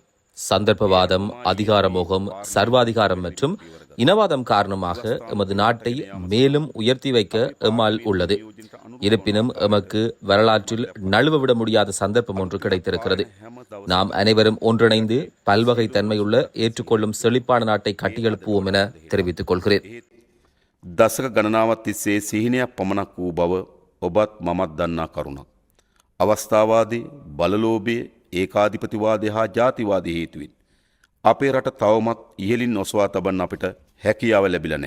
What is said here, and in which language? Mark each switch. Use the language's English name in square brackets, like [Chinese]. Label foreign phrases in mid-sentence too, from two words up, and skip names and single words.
[Tamil] சந்தர்ப்பவாதம், அதிகார மோகம், சர்வாதிகாரம் மற்றும் இனவாதம் காரணமாக எமது நாட்டை மேலும் உயர்த்தி வைக்க எம்மால் உள்ளது. இருப்பினும் எமக்கு வரலாற்றில் நழுவவிட முடியாத சந்தர்ப்பம் ஒன்று கிடைத்திருக்கிறது. நாம் அனைவரும் ஒன்றிணைந்து பல்வகை தன்மையுள்ள ஏற்றுக்கொள்ளும் செழிப்பான நாட்டை கட்டியெழுப்புவோம் என தெரிவித்துக் கொள்கிறேன். [Sinhala] දසක ගණනාවත් තිස්සේ සිහිනයක් පමණක් වූ බව ඔබත් මමත් දන්නා කරුණක්. අවස්ථාවාදී බලලෝභය ඒකාධිපතිවාදය හා ජාතිවාදී හේතුවෙන් අපේ රට තවමත් ඉහළින් ඔසවා තබන්න අපිට හැකියාව ලැබිලා නැහැ.